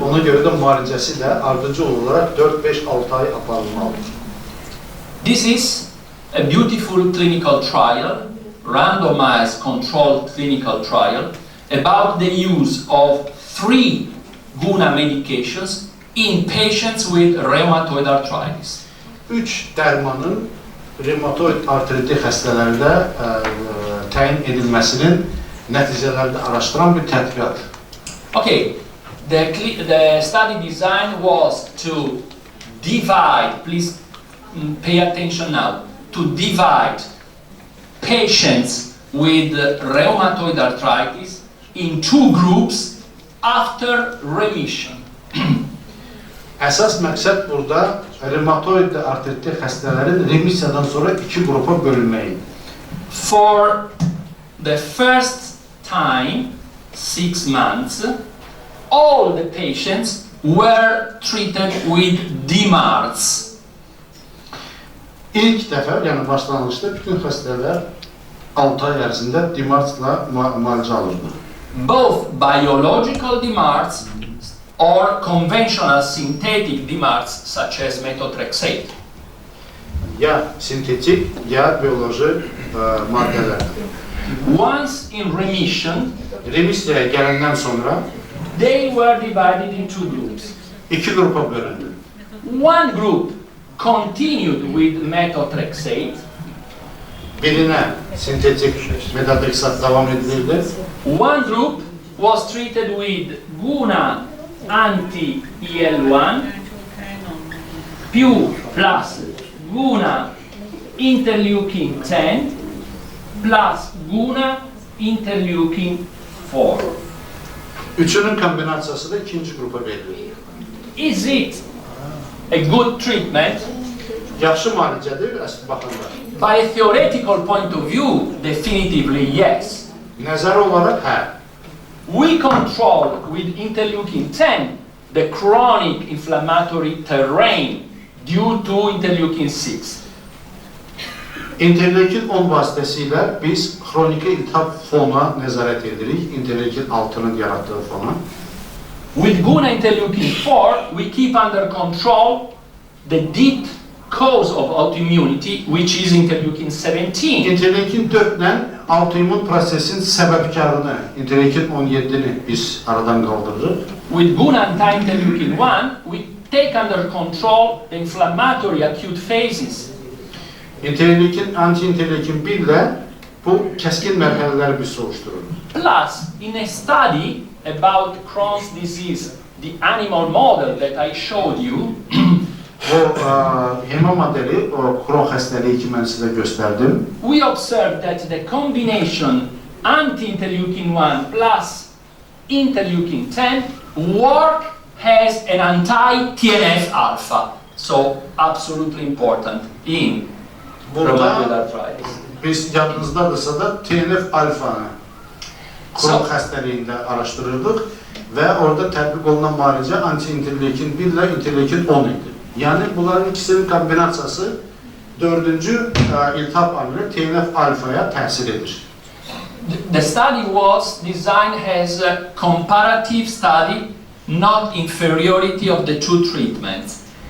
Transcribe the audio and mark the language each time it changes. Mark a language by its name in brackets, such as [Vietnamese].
[Azerbaijani] Ona görə də müalicəsi də ardıcıl olaraq 4-5-6 ay aparılmalıdır. [English] This is a beautiful clinical trial, randomized controlled clinical trial about the use of 3 GUNA medications in patients with rheumatoid arthritis. [Azerbaijani] 3 dərmanın rheumatoid artriti xəstələrdə təyin edilməsinin nəticələrini araşdıran bir tədqiqat. [English] Okay, the study design was to divide, please pay attention now, to divide patients with rheumatoid arthritis in 2 groups after remission. [Azerbaijani] Əsas məqsəd burada rheumatoid artriti xəstələrin remisiyadan sonra 2 qrupa bölünməyi. [English] For the first time, 6 months, all the patients were treated with DMARDs. [Azerbaijani] İlk dəfə, yəni başlanğıcda bütün xəstələr 6 ay ərzində DMARDs-la müalicə alırdı. [English] Both biological DMARDs or conventional synthetic DMARDs such as methotrexate. [Azerbaijani] Ya sintetik, ya bioloji maddələr. [English] Once in remission, [Azerbaijani] Remisiyaya gələndən sonra [English] they were divided in 2 groups. [Azerbaijani] 2 qrupa bölündü. [English] One group continued with methotrexate. [Azerbaijani] Birinə sintetik methotrexat davam edilirdi. [English] One group was treated with GUNA anti-IL-1 plus GUNA interleukin 10 plus GUNA interleukin 4. [Azerbaijani] Üçünün kombinasiyası da ikinci qrupa verilir. [English] Is it a good treatment? [Azerbaijani] Yaxşı müalicədir, əsl baxımlar. [English] By a theoretical point of view, definitively yes. [Azerbaijani] Nəzər olaraq, hə. [English] We control with interleukin 10 the chronic inflammatory terrain due to interleukin 6. [Azerbaijani] İnterleukin 10 vasitəsilə biz xroniki iltihab fona nəzarət edirik, interleukin 6'nın yaratdığı fona. [English] With GUNA interleukin 4, we keep under control the deep cause of autoimmunity, which is interleukin 17. [Azerbaijani] İnterleukin 4-lə autoimmun prosesin səbəbkarını, interleukin 17'ni biz aradan qaldırırıq. [English] With GUNA anti-interleukin 1, we take under control the inflammatory acute phases. [Azerbaijani] İnterleukin, anti-interleukin 1 ilə bu kəskin mərhələləri biz soruşdururuq. [English] Plus, in a study about Crohn's disease, the animal model that I showed you, [Azerbaijani] O hema modeli, o Crohn xəstəliyi ki mən sizə göstərdim. [English] we observed that the combination anti-interleukin 1 plus interleukin 10 work has an anti-TNF alpha, so absolutely important in rheumatoid arthritis. [Azerbaijani] Biz yadınızdadırsa da TNF alfanı kron xəstəliyində araşdırırdıq və orada tətbiq olunan müalicə anti-interleukin 1 ilə interleukin 10 idi. Yəni bunların ikisinin kombinasiyası 4-cü iltihab amili TNF alfaya təsir edir. [English] The study was designed as a comparative study, not inferiority of the two treatments.